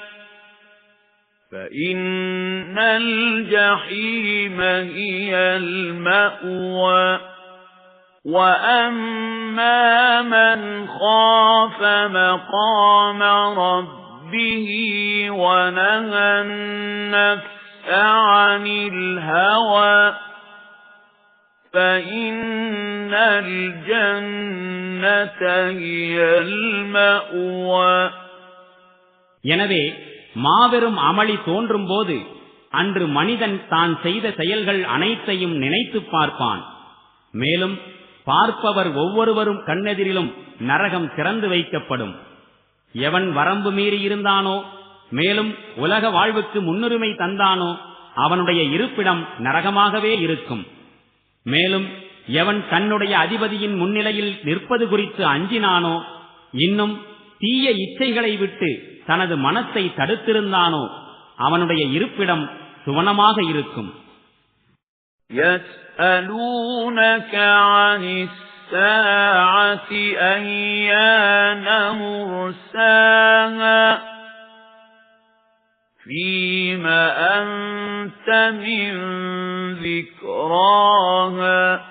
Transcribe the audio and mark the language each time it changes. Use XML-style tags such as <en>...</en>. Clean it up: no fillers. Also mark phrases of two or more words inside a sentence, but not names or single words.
<ar>فَإِنَّ الْجَحِيمَ هِيَ الْمَأْوَى وَأَمَّا مَنْ خَافَ مَقَامَ رَبِّهِ وَنَهَى النَّفْسَ عَنِ الْهَوَى فَإِنَّ الْجَنَّةَ هِيَ الْمَأْوَى.</ar> <ta>எனவே மாபெரும் அமளி தோன்றும் போது அன்று மனிதன் தான் செய்த செயல்கள் அனைத்தையும் நினைத்து பார்ப்பான். மேலும் பார்ப்பவர் ஒவ்வொருவரும் கண்ணெதிரிலும் நரகம் திறந்து வைக்கப்படும். எவன் வரம்பு மீறி இருந்தானோ, மேலும் உலக வாழ்வுக்கு முன்னுரிமை தந்தானோ, அவனுடைய இருப்பிடம் நரகமாகவே இருக்கும். மேலும் எவன் தன்னுடைய அதிபதியின் முன்னிலையில் நிற்பது குறித்து அஞ்சினானோ, இன்னும் தீய இச்சைகளை விட்டு தனது மனத்தை தடுத்திருந்தானோ, அவனுடைய இருப்பிடம் சுவனமாக இருக்கும்.</ta> <ar>يَسْأَلُونَكَ عَنِ السَّاعَةِ أَيَّانَ مُرْسَاهَا فِيمَ أَنْتَ مِنْ ذِكْرَاهَا</ar>